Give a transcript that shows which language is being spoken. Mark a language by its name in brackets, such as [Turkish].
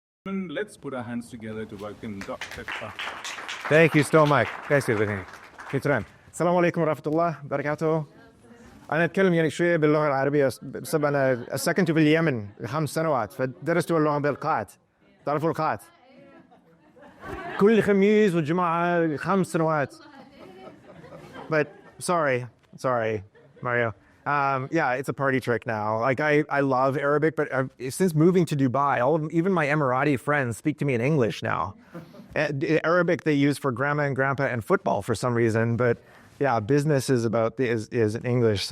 [English] Let's put our hands together to welcome Dr. Thank you so much. [Arabic] كيف السلام عليكم ورحمة الله وبركاته. أنا أتكلم يعني شوية باللغة العربية بسبب أنا سكنت باليمن 5 سنوات فدرست اللغة بالقاعات. تعرفوا القاعات؟ كل خميس والجمعة 5 سنوات. [English] But sorry, Mario. Yeah, it's a party trick now. Like I love Arabic, but since moving to Dubai, even my Emirati friends speak to me in English now. Arabic they use for grandma and grandpa and football for some reason, but yeah, business is in English.